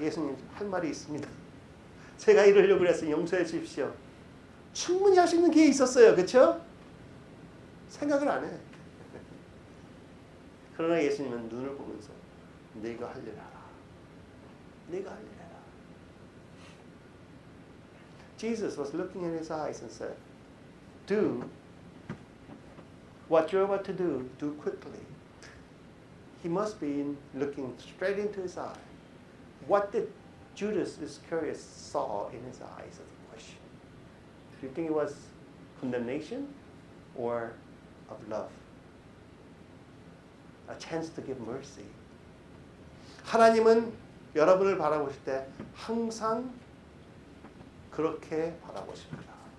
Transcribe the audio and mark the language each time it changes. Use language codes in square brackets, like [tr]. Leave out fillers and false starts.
[ko] 예수님 할 말이 있습니다. 제가 이러려고 그랬어요. 용서해 주십시오. 충분히 할 수 있는 기회 있었어요. 그렇죠? 생각을 안 해. 그러나 예수님은 눈을 보면서 네가 할 일 하라. 네가 할 일 해라. [en] Jesus was looking in his eyes and said, do what you're about to do quickly. He must be looking straight into his eye. What did Judas Iscariot saw in his eyes is the question. Do you think it was condemnation or of love? A chance to give mercy. [ko] 하나님은 여러분을 바라보실 때 항상 그렇게 바라보십니다.